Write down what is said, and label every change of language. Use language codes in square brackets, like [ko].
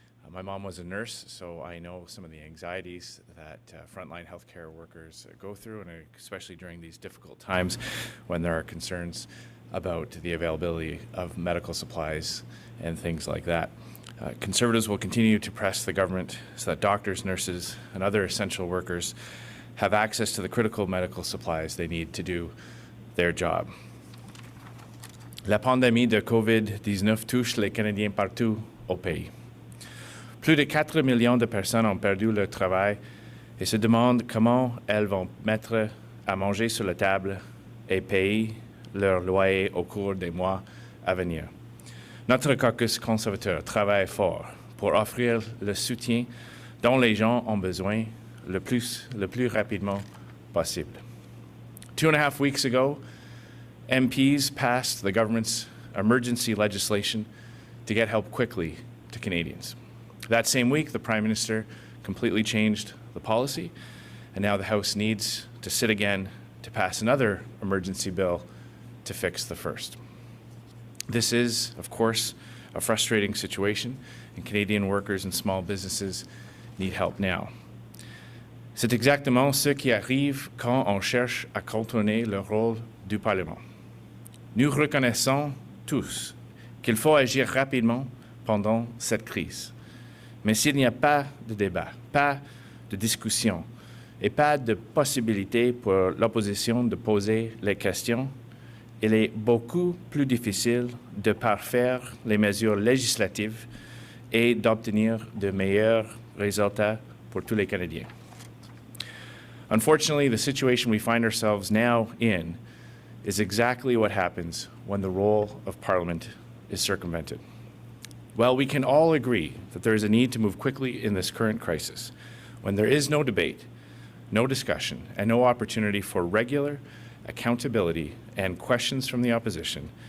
[en] My mom was a nurse, so I know some of the anxieties that frontline healthcare workers go through, and especially during these difficult times when there are concerns about the availability of medical supplies and things like that. Conservatives will continue to press the government so that doctors, nurses, and other essential workers have access to the critical medical supplies they need to do their job. [fr] La pandémie de COVID-19 touche les Canadiens partout au pays. Plus de 4 millions de personnes ont perdu leur travail et se demandent comment elles vont mettre à manger sur la table et payer leur loyer au cours des mois à venir. Notre caucus conservateur travaille fort pour offrir le soutien dont les gens ont besoin le plus rapidement possible. [en] 2.5 weeks ago, MPs passed the government's emergency legislation to get help quickly to Canadians. That same week, the Prime Minister completely changed the policy, and now the House needs to sit again to pass another emergency bill to fix the first. This is, of course, a frustrating situation, and Canadian workers and small businesses need help now. [fr] C'est exactement ce qui arrive quand on cherche à contourner le rôle du Parlement. Nous reconnaissons tous qu'il faut agir rapidement pendant cette crise. Mais s'il n'y a pas de débat, pas de discussion et pas de possibilité pour l'opposition de poser les questions, il est beaucoup plus difficile de parfaire les mesures législatives et d'obtenir de meilleurs résultats pour tous les Canadiens. [en] Unfortunately, the situation we find ourselves now in is exactly what happens when the role of Parliament is circumvented. Well, we can all agree that there is a need to move quickly in this current crisis, when there is no debate, no discussion, and no opportunity for regular accountability and questions from the opposition.